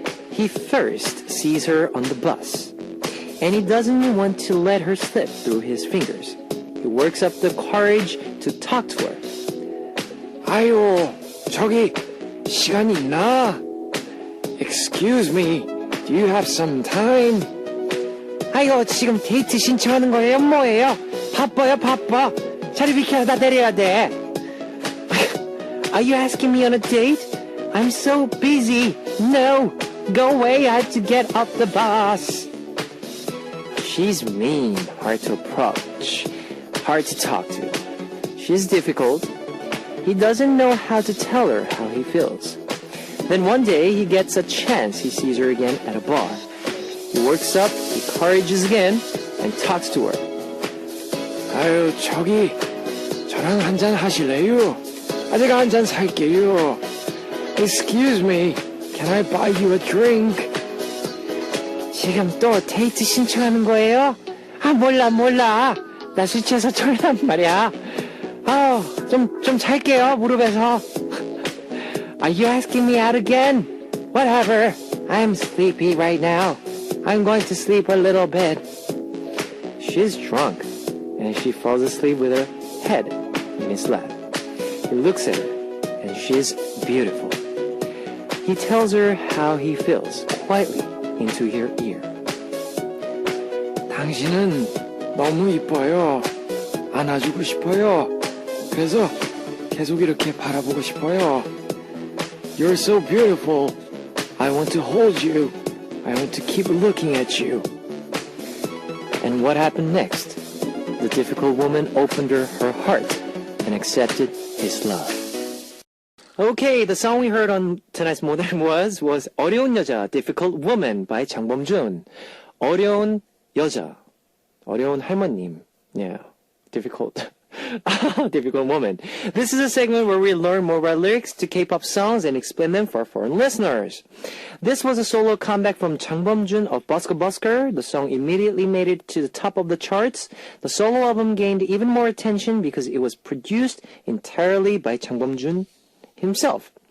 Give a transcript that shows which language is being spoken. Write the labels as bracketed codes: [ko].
[en] He first sees her on the bus, and he doesn't want to let her slip through his fingers. He works up the courage to talk to her. [ko] 아유, 저기 시간 있나? [en] Excuse me, do you have some time? [ko] 아이고, 지금 데이트 신청하는 거예요? 뭐예요? 바빠요, 바빠. 자리 비켜, 나 내려야 돼. [en] Are you asking me on a date? I'm so busy. No, go away, I have to get off the bus. She's mean, hard to approach, hard to talk to. She's difficult. He doesn't know how to tell her how he feels. Then one day he gets a chance. He sees her again at a bar. He works up, he courages again, and talks to her. [ko] 아유, 저기 저랑 한잔 하실래요? 제가 한잔 살게요. [en] Excuse me, can I buy you a drink? [ko] 지금 또 데이트 신청하는 거예요? 아, 몰라. 나 술 취해서 졸란 말이야. 좀 잘게요, 무릎에서. [en] Are you asking me out again? Whatever. I'm sleepy right now. I'm going to sleep a little bit. She's drunk, and she falls asleep with her head in his lap. He looks at her, and she's beautiful. He tells her how he feels quietly into her ear. [ko] 당신은 너무 이뻐요. 안아주고 싶어요. 그래서 계속 이렇게 바라보고 싶어요. [en] You're so beautiful. I want to hold you. I want to keep looking at you. And what happened next? The difficult woman opened her heart and accepted his love. Okay, the song we heard on tonight's Modern was 어려운 여자, Difficult Woman by 장범준. [ko] 어려운 여자, 어려운 할머님. [en] Yeah, difficult. Difficult woman. This is a segment where we learn more about lyrics to K-pop songs and explain them for our foreign listeners. This was a solo comeback from Jang Bum-jun of Busker Busker. The song immediately made it to the top of the charts. The solo album gained even more attention because it was produced entirely by Jang Bum-jun himself.